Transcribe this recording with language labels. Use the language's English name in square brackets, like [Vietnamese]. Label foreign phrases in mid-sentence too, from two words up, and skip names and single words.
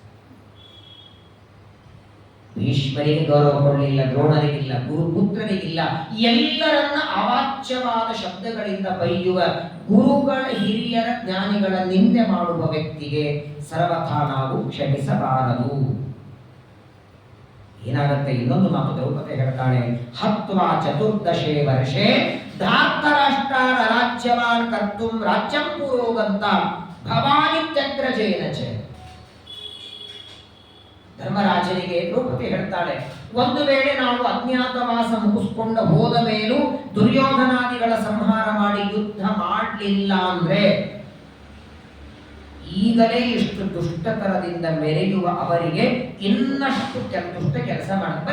[Kannada] ಭೀಷ್ಮರಿಗೆ ಗೌರವ ಕೊಡಲಿಲ್ಲ, ದ್ರೋಣರಿಗಿಲ್ಲ, ಗುರುಪುತ್ರರಿಗಿಲ್ಲ, ಎಲ್ಲರನ್ನ ಅವಾಚ್ಯವಾದ ಶಬ್ದಗಳಿಂದ ಬೈಯುವ ಗುರುಗಳ ಹಿರಿಯರ ಜ್ಞಾನಿಗಳ ನಿಂದೆ ಮಾಡುವ ವ್ಯಕ್ತಿಗೆ ಸರ್ವಥಾ ನಾವು ಕ್ಷಮಿಸಬಾರದು. ಏನಾಗುತ್ತೆ? ಇನ್ನೊಂದು ಮಾತು ದ್ರೌಪದಿ ಹೇಳ್ತಾಳೆ, [Sanskrit] ಹತ್ವಾ 14 ವರ್ಷೆ ಧಾರ್ತರಾಷ್ಟ್ರಾರ ರಾಜ್ಯವಾನ್ ಕರ್ತುಂ ರಾಜ್ಯಂ ಪುರೋಗಂತ ಭವಾನಿತ್ಯಗ್ರಜೇನ ಚ. [Kannada] ಧರ್ಮರಾಜನಿಗೆ ದ್ರೌಪದಿ ಹೇಳ್ತಾಳೆ, ಒಂದು ವೇಳೆ ನಾವು ಅಜ್ಞಾತವಾಸ ಮುಗಿಸ್ಕೊಂಡು ಹೋದ ಮೇಲೂ ದುರ್ಯೋಧನಾದಿಗಳ ಸಂಹಾರ ಮಾಡಿ ಯುದ್ಧ ಮಾಡಲಿಲ್ಲ ಅಂದ್ರೆ ಈಗಲೇ ಇಷ್ಟು ದುಷ್ಟತನದಿಂದ ಮೆರೆಯುವ ಅವರಿಗೆ ಇನ್ನಷ್ಟು ದುಷ್ಟ ಕೆಲಸ ಮಾಡ್ತಾರೆ.